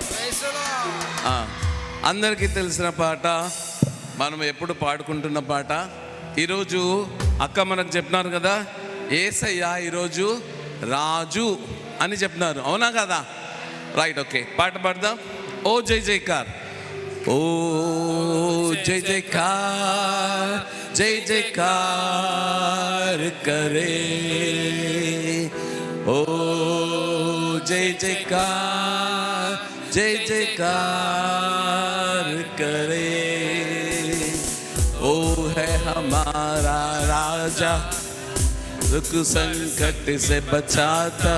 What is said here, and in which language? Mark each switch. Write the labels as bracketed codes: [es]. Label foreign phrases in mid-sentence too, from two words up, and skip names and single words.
[te] అందరికీ తెలిసిన పాట, మనం ఎప్పుడు పాడుకుంటున్న పాట. ఈరోజు అక్క మనకు చెప్పినారు కదా, యేసయ్య ఈరోజు రాజు అని చెప్పినారు, అవునా కదా? [en] right, okay, [te] పాట పాడదాం. [hi] ओ जय जयकार, ओ जय जयकार, जय जयकार करे, ओ जय जयकार, जय जयकार करे। ओ है हमारा राजा, दुख संकट से बचाता।